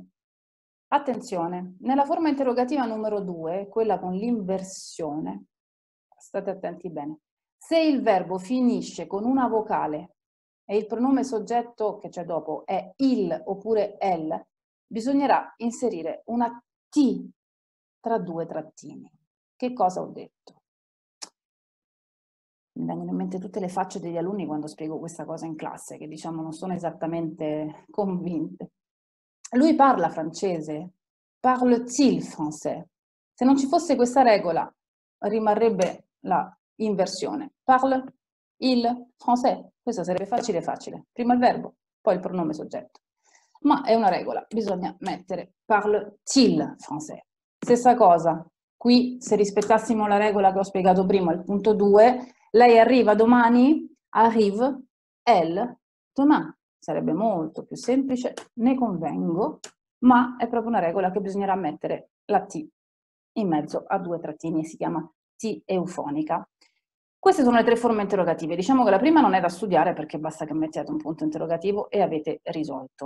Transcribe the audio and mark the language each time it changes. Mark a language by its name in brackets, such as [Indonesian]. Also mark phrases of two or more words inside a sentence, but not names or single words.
[Italian] Attenzione, nella forma interrogativa numero 2, quella con l'inversione, state attenti bene, se il verbo finisce con una vocale e il pronome soggetto che c'è dopo è il oppure el, bisognerà inserire una T tra 2 trattini. Che cosa ho detto? Mi vengono in mente tutte le facce degli alunni quando spiego questa cosa in classe, che diciamo non sono esattamente convinte. Lui parla francese, [French] parle-t-il français? [Italian] Se non ci fosse questa regola, rimarrebbe la inversione. [French] Parle il français. [Italian] Questo sarebbe facile facile. Prima il verbo, poi il pronome soggetto. Ma è una regola, bisogna mettere [French] parle-t-il français. [Italian] Stessa cosa, qui se rispettassimo la regola che ho spiegato prima, il punto 2, lei arriva domani, [French] arrive elle demain. [Italian] Sarebbe molto più semplice, ne convengo, ma è proprio una regola che bisognerà mettere la T in mezzo a due trattini e si chiama T eufonica. Queste sono le 3 forme interrogative. Diciamo che la prima non è da studiare perché basta che mettiate un punto interrogativo e avete risolto.